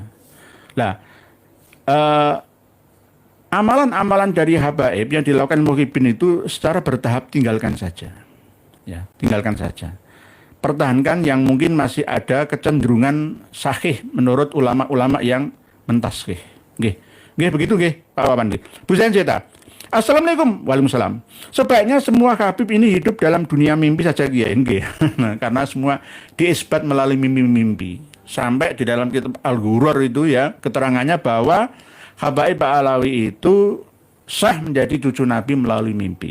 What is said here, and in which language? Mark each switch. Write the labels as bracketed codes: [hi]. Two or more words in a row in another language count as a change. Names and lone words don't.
[id] Nah, amalan-amalan dari habaib yang dilakukan muhibin itu secara bertahap tinggalkan saja. Ya, tinggalkan saja. Pertahankan yang mungkin masih ada kecenderungan sahih menurut ulama-ulama yang mentaskhih. Nggih. Nggih begitu nggih, Pak Wawan nggih. Bu Zainzeta. [ar] السلام عليكم. وعليكم السلام. [id] Sebaiknya semua habib ini hidup dalam dunia mimpi saja Kiai. Nggih. Karena semua diisbat melalui mimpi-mimpi. Sampai di dalam kitab Al-Ghurur itu ya, keterangannya bahwa habaib Ba'alawi itu sah menjadi cucu Nabi melalui mimpi.